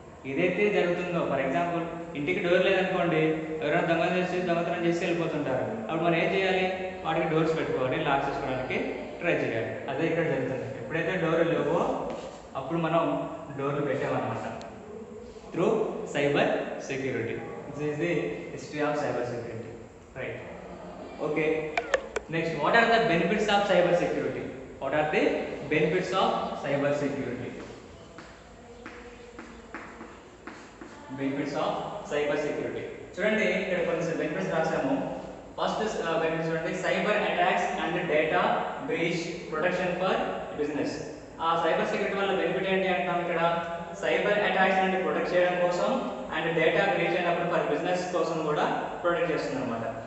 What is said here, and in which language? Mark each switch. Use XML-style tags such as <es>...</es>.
<te>ఇదైతే జరుగుతుందో, for example ఇంటికి డోర్ లేదనుకోండి, ఎవరైనా దొంగతనం చేసి వెళ్ళిపోతుంటారు. అప్పుడు మనం ఏం చేయాలి, వాటికి డోర్స్ పెట్టుకోవాలి, లాక్ చేసుకోవడానికి ట్రై చేయాలి. అదే ఇక్కడ జరుగుతుంది. ఎప్పుడైతే డోర్లు లేవో అప్పుడు మనం డోర్లు పెట్టామన్నమాట through cyber security.</te> <en>This is the history of cyber security. Right. Okay. Next, what are the benefits of cyber security? What are the benefits of cyber security? Benefits of cyber security.</en> <te>చూడండి ఇక్కడ కొన్ని benefits రాసాము.</te> <en>First benefits చూడండి, cyber attacks and data breach protection for business.</en> <te>ఆ cyber security వల్ల benefit ఏంటి అంటాం ఇక్కడ, cyber attacks నుండి ప్రొటెక్ట్ చేయడం కోసం అండ్ డేటా బ్రీచ్ అయినప్పుడు ఫర్ బిజినెస్ కోసం కూడా ప్రొటెక్ట్ చేస్తుంది అనమాట.</te>